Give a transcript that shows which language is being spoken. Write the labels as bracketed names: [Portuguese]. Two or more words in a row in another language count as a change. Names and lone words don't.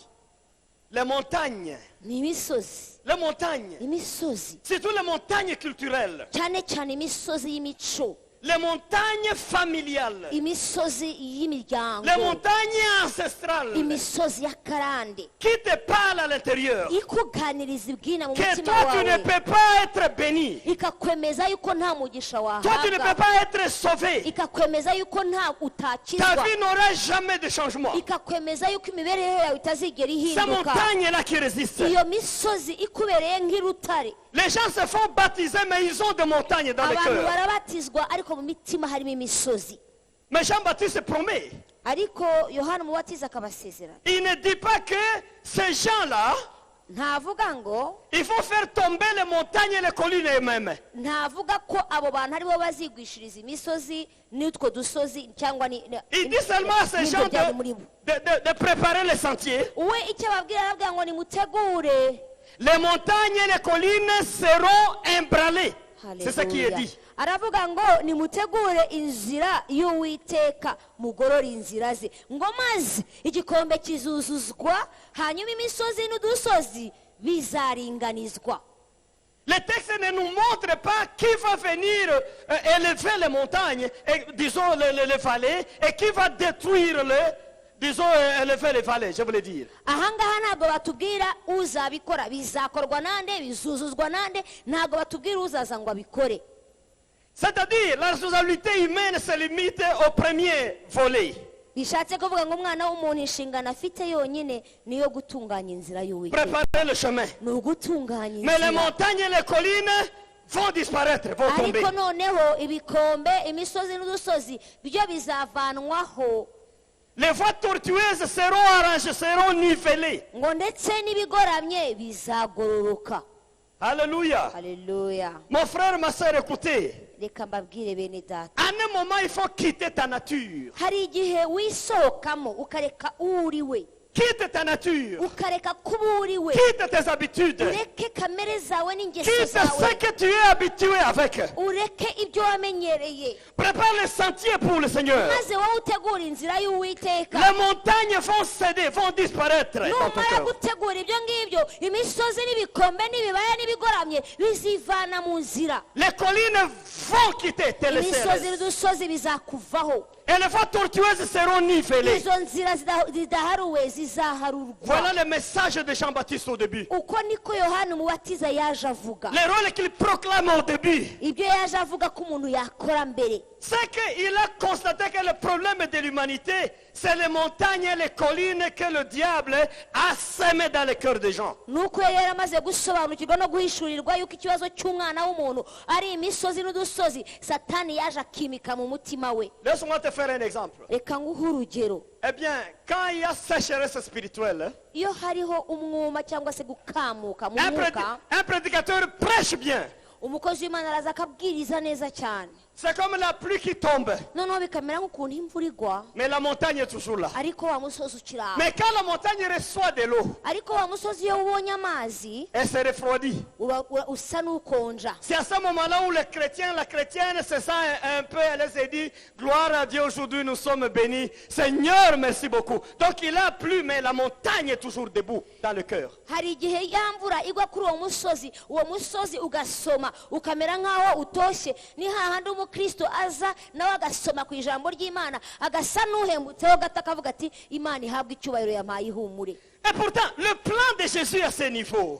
[French] Les montagnes. [Kinyarwanda] ni imisozi, [French] Les montagnes. [Kinyarwanda] imisozi [French] Surtout les montagnes culturelles. [Kinyarwanda] cyane cyane imisozi y'imico, [French] Les montagnes familiales. [Kinyarwanda] imisozi [French] Les [Kinyarwanda] y'imiryango, [French] montagnes ancestrales. [Kinyarwanda] imisozi y'akarande [French] Qui te parlent à l'intérieur. [Kinyarwanda] ikuganiriza ibwina mu [French] Que [Kinyarwanda] mutima [French] toi, tu ne [Kinyarwanda] wawe, [French] peux pas être béni. [Kinyarwanda] ikakwemeza yuko nta mugisha [French] Toi, tu ne peux [Kinyarwanda] wahabwa, [French] pas être sauvé. [Kinyarwanda] ikakwemeza yuko nta [French] Ta [Kinyarwanda] utakizwa, [French] vie n'aura jamais de changement. [Kinyarwanda] ikakwemeza yuko imibereho yawe itazigera [French] Ces [Kinyarwanda] ihinduka. [French] montagnes-là qui résistent. [Kinyarwanda] iyo misozi ikubereye nk'irutare, [French] Les gens se font baptiser, mais ils ont des montagnes dans le [Kinyarwanda] abantu [French] cœur. [Kinyarwanda] barabatizwa ariko mu mitima harimo imisozi. [French] Mais Jean-Baptiste promet. [Kinyarwanda] ariko Yohana umubatiza akabasezerana, [French] Il ne dit pas que ces gens-là [Kinyarwanda] ntavuga ngo [French] il faut faire tomber les montagnes et les collines eux-mêmes. [Kinyarwanda] ntavuga ko abo bantu aribo bazigwishiriza imisozi n'utwo dusozi cyangwa [French] Il dit seulement à ces gens de préparer les sentiers. [Kinyarwanda] we icyo ababwira arabwira ngo nimutegure. [French] Les montagnes et les collines seront emballées. C'est ce qui est dit. [Kinyarwanda] aravuga ngo nimutegure inzira y'Uwiteka mugorora inzira ze ngo maze igikombe kizuzuzwa hanyuma imisozi n'udusozi bizaringanizwa. [French] Le texte ne nous montre pas qui va venir élever les montagnes, et, disons les vallées, et qui va détruire élever les vallées, je voulais dire. [Kinyarwanda] ahangaha ntabwo batubwira uzabikora, bizakorwa nande, bizuzuzwa nande, ntabwo batubwira uzaza ngo abikore. [French] C'est-à-dire, la responsabilité humaine se limite au premier volet. [Kinyarwanda] bishatse kuvuga ngo umwana w'umuntu inshingano afite yonyine niyo gutunganya inzira y'Uwiteka, [French] Préparer le chemin. [Kinyarwanda] ni ugutunganya [French] Mais les [Kinyarwanda] inzira. [French] montagnes et les collines vont disparaître, vont tomber. [Kinyarwanda] ariko noneho ibikombe, imisozi n'udusozi byo bizavanwaho, [French] Les voies tortueuses seront arrangées, seront nivellées. [Kinyarwanda] ngo ndetse n'ibigoramye bizagororoka. [French] Alléluia. [Kinyarwanda] Haleluya. [French] Mon frère, ma soeur, écoutez. [Kinyarwanda] reka mbabwire bene data, [French] À un moment, il faut quitter ta nature. [Kinyarwanda] hari igihe wisohokamo ukareka uri we, [French] Quitte ta nature. [Kinyarwanda] ukareka kuba uri we, [French] Quitte tes habitudes. [Kinyarwanda] ureke kamere zawe n'ingeso [French] Quitte ce [Kinyarwanda] zawe, [French] que tu es habitué avec. [Kinyarwanda] ureke ibyo wamenyereye, [French] Prépare le sentier pour le Seigneur. [Kinyarwanda] maze wowe utegura inzira y'Uwiteka. [French] Les montagnes vont céder, vont disparaître dans ton [Kinyarwanda] numara [French] cœur. [Kinyarwanda] gutegura ibyo ngibyo, imisozi n'ibikombe n'ibibaya n'ibigoramye bizivana mu nzira, [French] Les collines vont quitter, te laisser. [Kinyarwanda] imisozi n'udusozi bizakuvaho, [French] Et les voies tortueuses seront nivellées. [Kinyarwanda] izo nzira zidaharuwe zizaharurwa. [French] Voilà le message de Jean-Baptiste au début. [Kinyarwanda] uko niko Yohana umubatiza yaje avuga, [French] Le rôle qu'il proclame au début, [Kinyarwanda] ibyo yaje avuga ko umuntu yakora mbere, [French] c'est qu'il a constaté que le problème de l'humanité, c'est les montagnes et les collines que le diable a semées dans le cœur des gens. [Kinyarwanda] nuko yari yaramaze gusobanukirwa no guhishurirwa yuko ikibazo cy'umwana w'umuntu ari imisozi n'udusozi satani yaje akimika mu mutima we. [French] Laisse-moi te faire un exemple. [Kinyarwanda] reka nguhe urugero. [French] Eh bien, quand il y a sécheresse spirituelle, [Kinyarwanda] iyo hariho umwuma cyangwa se gukamuka mu mwuka, [French] un prédicateur prêche bien. [Kinyarwanda] umukozi w'Imana araza akabwiriza neza cyane, [French] C'est comme la pluie qui tombe, [Kinyarwanda] noneho bikamera nk'ukuntu imvura igwa [French] mais la montagne est toujours là. [Kinyarwanda] ariko wa musozi ukiri aho. [French] Mais quand la montagne reçoit de l'eau, [Kinyarwanda] ariko wa musozi iyo ubonye amazi [French] elle se refroidit. [Kinyarwanda] usa n'ukonja. [French] C'est à ce moment-là où le chrétien, la chrétienne se sent un peu, elle se dit, gloire à Dieu, aujourd'hui nous sommes bénis. Seigneur, merci beaucoup. Donc il a plu, mais la montagne est toujours debout dans le cœur. [Kinyarwanda] hari igihe ya mvura igwa kuri uwo musozi ugasoma ukamera nk'aho utoshye, ni hahandi umukristo aza nawe agasoma ku ijambo ry'Imana agasa n'uhembutseho gato akavuga ati Imana ihabwe icyubahiro yampaye ihumure. [French] Et pourtant, le plan de Jésus à ce niveau,